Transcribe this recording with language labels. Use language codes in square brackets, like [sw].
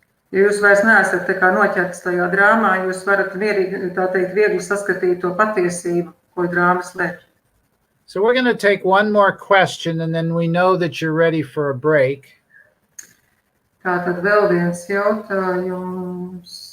[lv] Ja jūs vairs neesat tā kā noķerts tajā drāmā, jūs varat mierīgi, tā teikt, viegli saskatīt to patiesību, ko drāma slēpj. [en] So we're going to take one more question and then we know that you're ready for a break. [lv] Tātad vēl viens jautājums.